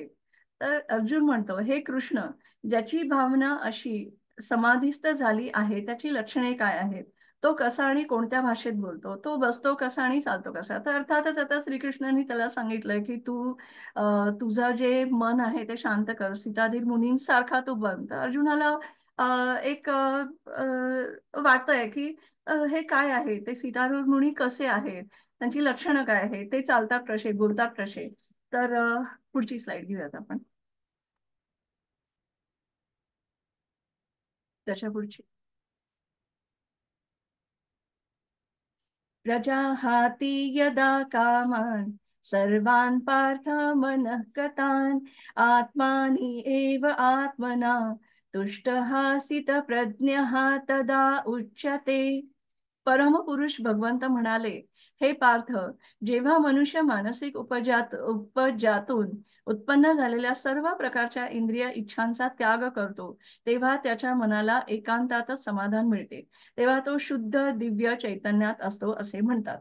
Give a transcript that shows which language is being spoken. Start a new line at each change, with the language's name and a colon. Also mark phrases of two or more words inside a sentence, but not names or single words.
Marathi: तर अर्जुन म्हणतो हे कृष्ण, ज्याची भावना अशी समाधीस्थ झाली आहे त्याची लक्षणे काय आहेत, तो कसा आणि कोणत्या भाषेत बोलतो, तो बसतो कसा आणि चालतो कसा. तर अर्थातच आता श्रीकृष्णांनी त्याला सांगितलंय की तू तुझं जे मन आहे ते शांत कर, सीताधीर मुनींसारखा तू बन. तर अर्जुनाला एक वाटतंय की हे काय आहे, ते सीताधीर मुनी कसे आहेत, त्यांची लक्षणं काय आहे, ते चालतात कसे, बोलतात कसे. तर पुढची स्लाइड घेऊयात आपण, त्याच्या पुढची.
Sanskrit: प्रजाहाति यदा कामान् सर्वान् पार्थ मनः गतान्, आत्मानि एव आत्मना तुष्टः स्थितप्रज्ञः तदा उच्यते.
Marathi: परमपुरुष भगवंत म्हणाले, हे पार्थ, जेव्हा मनुष्य मानसिक उपजातून उत्पन्न झालेल्या सर्व प्रकारच्या इंद्रिय इच्छांचा त्याग करतो, तेव्हा त्याच्या मनाला एकांतातच समाधान मिळते. तेव्हा तो शुद्ध दिव्य चैतन्यात असतो असे म्हणतात.